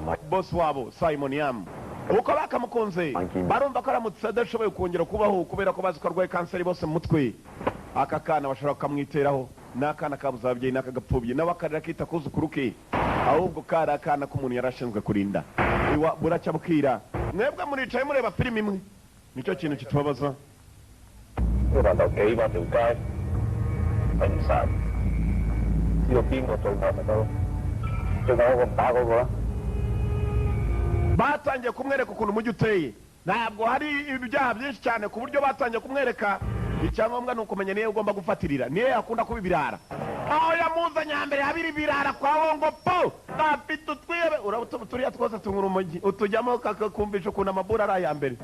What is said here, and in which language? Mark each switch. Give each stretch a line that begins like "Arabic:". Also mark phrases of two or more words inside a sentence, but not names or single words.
Kinyarwanda: boss wabo Simon Yam uko bakamukunze barumva ko aramutse adashoboye kongera kubaho kubera ko bazi ko arwaye kanseri bose mu mutwe aka kana bashobora kukamwiteraho n'akana kabuze ababyeyi n'akagapfubye nawe akarira kita kuzukuru ke ahubwo kari akana k'umuntu yari ashinzwe kurinda buracya bukira mwebwe muricaye mureba filime imwe nicyo kintu kitubabaza
Cantonese: 呢個就幾百條街平晒，知道邊個做我咪得咯，最後嗰個唔打嗰個啦。
Kinyarwanda: batangiye kumwereka ukuntu umujyi uteye ntabwo hari ibyaha byinshi cyane ku buryo batangiye kumwereka icyangombwa ni ukumenya niyo ugomba gufatirira niyo yakunda kuba ibirara aho yamuzanye hambere habiri ibirara kwa wongo po afite utwibe turiya twose tungura umujyi utujyamo kakakumvisha ukuntu amabura ari aya mbere